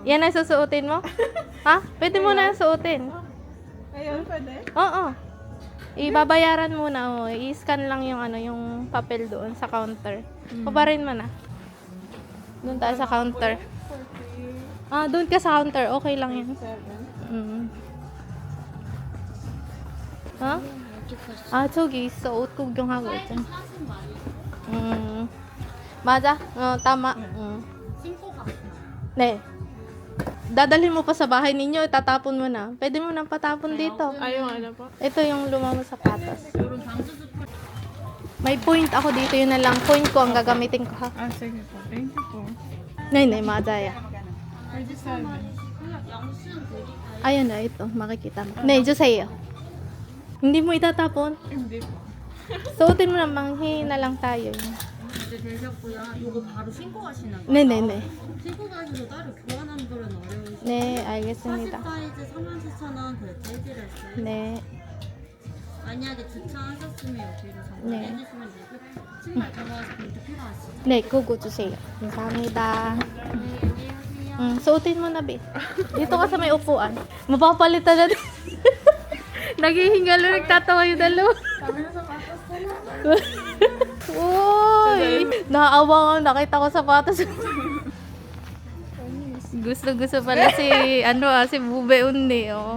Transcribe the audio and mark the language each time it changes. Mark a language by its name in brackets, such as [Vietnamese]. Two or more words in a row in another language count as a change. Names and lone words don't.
[Filipino] Yan ang susuotin mo? Ha? Pwede mo na suotin. Ayun, pwede? Oo. Ibabayaran muna. I-scan lang yung yung papel doon sa counter. Pabarin mo na. Doon tayo sa counter. Doon ka sa counter. Okay lang yan. 7. [Korean] 어? 저기 있어. 옷 구경하고 있잖아. 맞아. tama. 네. [Filipino] Dadalhin mo pa sa bahay ninyo, itatapon mo na. Pwede mo nang patapon dito. Ayun, ano po? Ito yung lumang sapatos. May point ako dito, yun na lang. Point ko ang gagamitin ko ha. Sige po. [English] Thank you po. [Korean] 네, 맞아요. 37. [Filipino] Ayan na, ito. Makikita mo. [Korean] 네, 주세요. [Filipino] Hindi mo itatapon. Hindi po. Suotin mo na, manghi na lang tayo. [Korean] 이제 되셨고요. 요거 바로 신고 가시는 거예요. 네네네. 신고 가셔도 따로 교환하는 거는 어려우시고 네, 40 알겠습니다. 사이즈 34,000원 결제해드렸어요. 네. 만약에 주차하셨으면 여기로 네. 전화해주시면 되고 신발 들어가서 볼트 필요하시죠? 네, 그거 주세요. 감사합니다. 안녕하세요. [Filipino] Suotin mo na, Bi. Dito ka sa may upuan. Mapapalitan na din. Naghihingalo, nagtatawa yung dalawa. Uy! Naawa nga, nakita ko sapatos. Gusto pala si Bube Undi, oh.